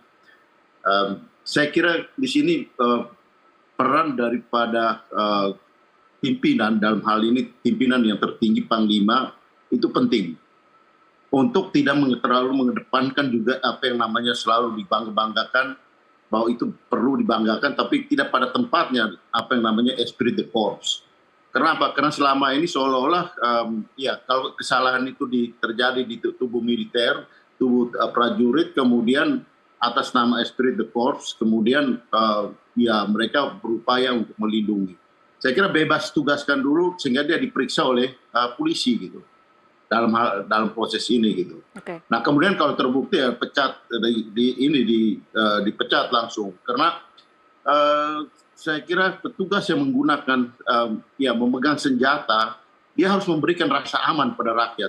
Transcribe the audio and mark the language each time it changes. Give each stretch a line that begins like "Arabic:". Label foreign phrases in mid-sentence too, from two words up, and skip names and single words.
Indonesian: Saya kira di sini peran daripada pimpinan, dalam hal ini pimpinan yang tertinggi Panglima, itu penting untuk tidak terlalu mengedepankan juga apa yang namanya selalu dibangga-banggakan, bahwa itu perlu dibanggakan, tapi tidak pada tempatnya apa yang namanya
French: esprit de corps.
Indonesian: Kenapa? Karena selama ini seolah-olah ya kalau kesalahan itu terjadi di tubuh militer, tubuh prajurit, kemudian atas nama
French: esprit de corps,
Indonesian: kemudian ya mereka berupaya untuk melindungi. Saya kira bebas tugaskan dulu sehingga dia diperiksa oleh polisi gitu dalam proses ini gitu. Oke. Nah kemudian kalau terbukti ya pecat dipecat langsung karena saya kira petugas yang menggunakan ya memegang senjata dia harus memberikan rasa aman pada rakyat.